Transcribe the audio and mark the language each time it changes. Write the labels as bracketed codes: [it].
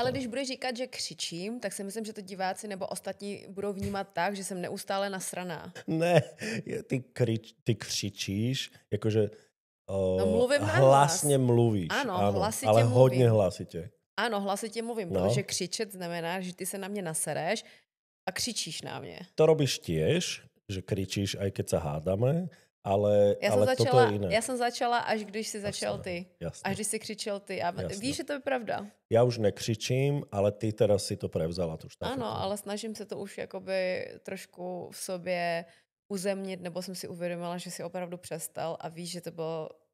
[cs] Ale když budeš říkat, že křičím, tak si myslím, že to diváci nebo ostatní budou vnímat tak, že jsem neustále nasraná. Ne, ty křičíš, jakože hlasně mluvíš. Ano, hlasitě ale mluvím. Hodně hlasitě. Ano, hlasitě mluvím, protože křičet znamená, že ty se na mě nasereš a křičíš na mě. [sk] To robíš tiež, že kričíš, aj keď sa hádame, ale toto je iné. [cs] Já jsem začala, až když si začal ty. [sk] Jasné. [cs] Až když si křičel ty. A víš, že to je pravda. [sk] Já už nekřičím, ale ty teraz si to prevzala, tu štafetu. [cs] Ano, ale snažím se to už jakoby trošku v sobě uzemnit, nebo jsem si uvědomila, že si opravdu přestal a víš, že to bylo